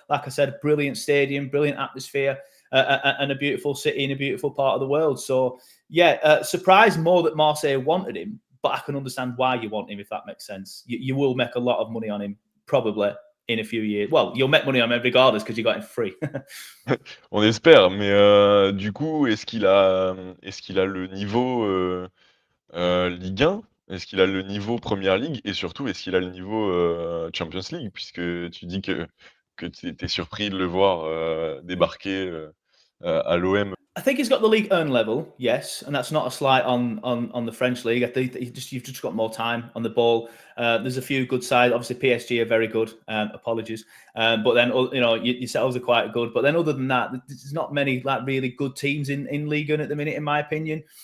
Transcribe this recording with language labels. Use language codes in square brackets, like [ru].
[en] Like I said, brilliant stadium, brilliant atmosphere, and a beautiful city in a beautiful part of the world. So yeah, surprised more that Marseille wanted him, but I can understand why you want him, if that makes sense. You will make a lot of money on him, probably, in a few years. Well, you'll make money on him regardless because you got him free. [fr] On espère, mais du coup, est-ce qu'il a le niveau, Ligue 1? Est-ce qu'il a le niveau Première Ligue? Et surtout, est-ce qu'il a le niveau, Champions League? Puisque tu dis que tu es surpris de le voir, débarquer, à l'OM. [en] I think he's got the League 1 level, yes, and that's not a slight on the French league. I think you've just got more time on the ball. There's a few good sides. Obviously, PSG are very good. Apologies, but then you know yourselves are quite good. But then other than that, there's not many like really good teams in Ligue 1 at the minute, in my opinion.